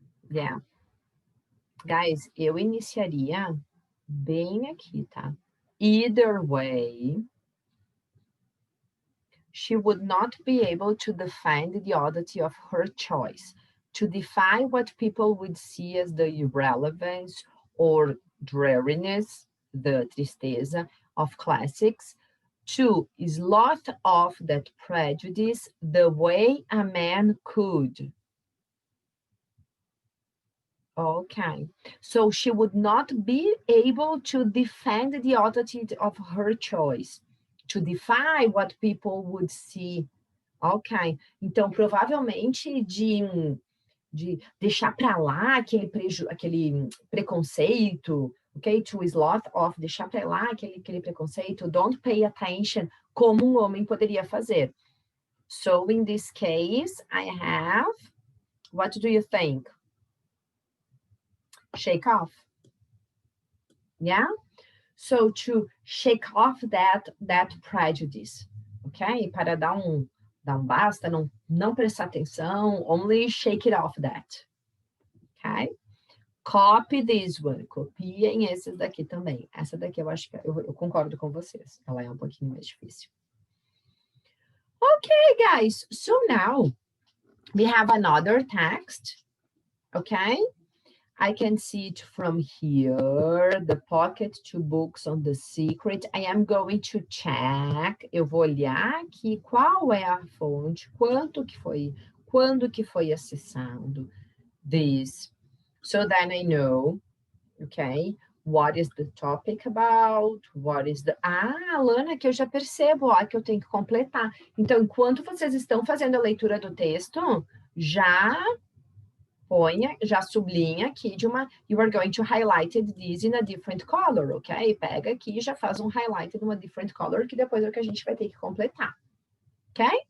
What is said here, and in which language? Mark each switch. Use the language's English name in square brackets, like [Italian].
[Portuguese] Yeah. Guys, eu iniciaria bem aqui, tá? [English] Either way, she would not be able to defend the oddity of her choice, to defy what people would see as the irrelevance or dreariness, the tristeza of classics, to slough off that prejudice the way a man could. Okay, so she would not be able to defend the oddity of her choice, to defy what people would see. [Portuguese] Ok, então provavelmente de deixar para lá aquele preconceito, ok? [English] To slough off, [Portuguese] deixar para lá aquele preconceito, [English] don't pay attention, [Portuguese] como um homem poderia fazer. [English] So in this case, I have, what do you think? Shake off. Yeah? So to shake off that prejudice, ok? [Portuguese] Para dar um basta, não prestar atenção, [English] only shake it off that, [Portuguese] ok? [English] Copy this one, [Portuguese] copiem esses daqui também. Essa daqui eu acho que eu concordo com vocês, ela é um pouquinho mais difícil. [English] Okay, guys, so now we have another text, okay? I can see it from here, the pocket to books on the secret. I am going to check, [Portuguese] eu vou olhar aqui qual é a fonte, quando que foi acessado this. [English] So then I know, okay, what is the topic about, what is the... [Portuguese] Ah, Lana, que eu já percebo, ó, que eu tenho que completar. Então, enquanto vocês estão fazendo a leitura do texto, já sublinha aqui [English] you are going to highlight this in a different color, [Portuguese] ok? Pega aqui e já faz um highlight de uma [English] different color, [Portuguese] que depois é o que a gente vai ter que completar, ok?